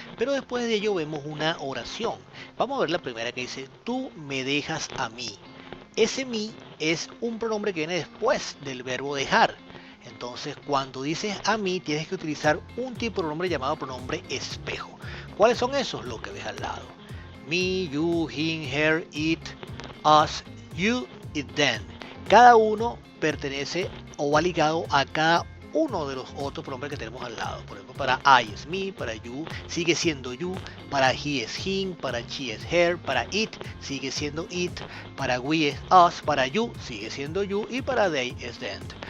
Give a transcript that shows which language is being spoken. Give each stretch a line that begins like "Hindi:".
Spanish: Pero después de ello vemos una oración. Vamos a ver la primera que dice, tú me dejas a mí. Ese mí es un pronombre que viene después del verbo dejar. Entonces, cuando dices a mí, tienes que utilizar un tipo de pronombre llamado pronombre espejo. ¿Cuáles son esos? Lo que ves al lado.
English: Me, you, him, her, it, us, you, it, them.
Spanish: Cada uno pertenece o va ligado a cada uno de los otros pronombres que tenemos al lado. Por ejemplo, para I es me, para you sigue siendo you, para he es him, para she es her, para it sigue siendo it, para we es us, para you sigue siendo you y para they es them.